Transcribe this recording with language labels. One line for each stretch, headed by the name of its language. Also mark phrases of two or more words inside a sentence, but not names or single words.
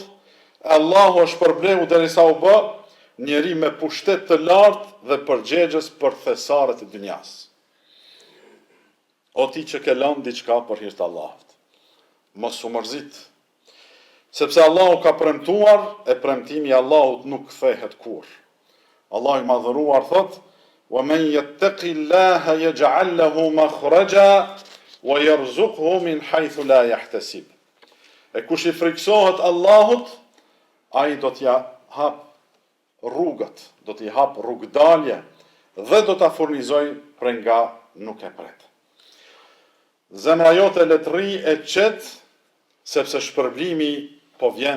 Albanian: Allahu është përbleu derisa u bë njeri me pushtet të lartë dhe përgjegjës për thesaret e dynjas. O ti që ke lënë diçka për hir të Allahut, mos u mërzit, sepse Allahu ka premtuar e premtimi i Allahut nuk kthehet kurrë. Allahu i madhëruar thot:
Arabic: "ومن يتق الله يجعل له مخرجا ويرزقه من حيث لا يحتسب."
Albanian: E kush i friksohet Allahut, ai do t'ja hap rrugët, do t'i hap rrugdalje dhe do t'a furnizoj prej nga nuk e pret. Zemra jote le të rri e qetë, sepse shpërblimi po vjen.